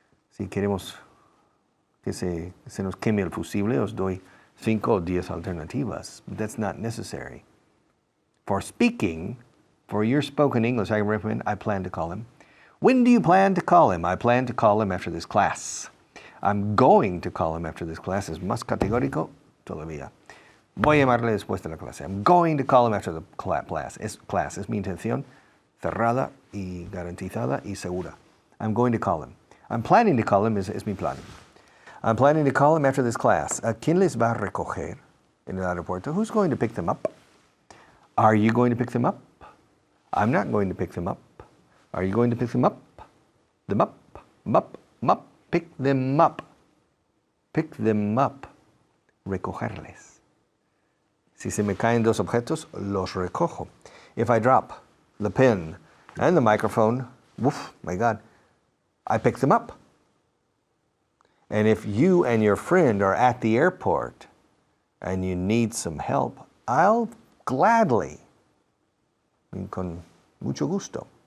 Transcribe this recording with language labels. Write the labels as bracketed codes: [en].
[es] Si queremos que se nos queme el fusible, os doy 5 o 10 alternativas. [en] But that's not necessary. For speaking, for your spoken English, I recommend I plan to call him. When do you plan to call him? I plan to call him after this class. I'm going to call him after this class. [es] Es más categórico todavía. Voy a llamarle después de la clase. [en] I'm going to call him after the class. [es] Es mi intención cerrada y garantizada y segura. [en] I'm going to call him. I'm planning to call him [es] es mi plan. [en] I'm planning to call him after this class. [es] ¿A quién les va a recoger en el aeropuerto? [en] Who's going to pick them up? Are you going to pick them up? I'm not going to pick them up. Are you going to pick them up? Them up, up. Pick them up. Pick them up. Recogerles. [es] Si se me caen dos objetos, los recojo. [en] If I drop the pen and the microphone, woof, my God, I pick them up. And if you and your friend are at the airport and you need some help, I'll gladly, [es] con mucho gusto.